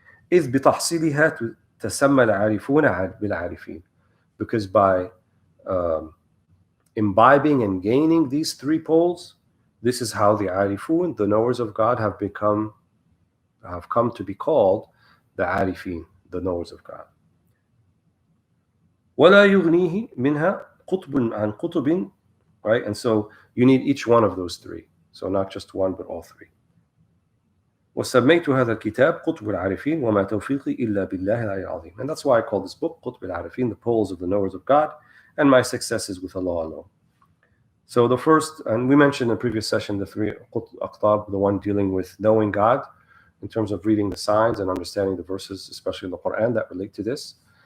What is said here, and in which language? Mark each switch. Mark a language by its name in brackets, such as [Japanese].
[Arabic] إذ بتحصيلها تسمى العارفون بالعارفين. [English] Because by imbibing and gaining these 3 poles, this is how the Arifun, the knowers of God, have come to be called the Arifin, the knowers of God. [Arabic] ولا يغنيه منها قطب عن قطب, right? [English] And so you need each one of those 3. So not just one, but all 3. [Arabic] وسميت هذا الكتاب قطب العارفين وما توفيقي إلا بالله العلي العظيم. [English] And that's why I call this book [Arabic] قطب العارفين, [English] the poles of the knowers of God, and my success is with Allah alone. So the first, and we mentioned in the previous session, the 3 aqtab, the one dealing with knowing God in terms of reading the signs and understanding the verses, especially in the Quran, that relate to this.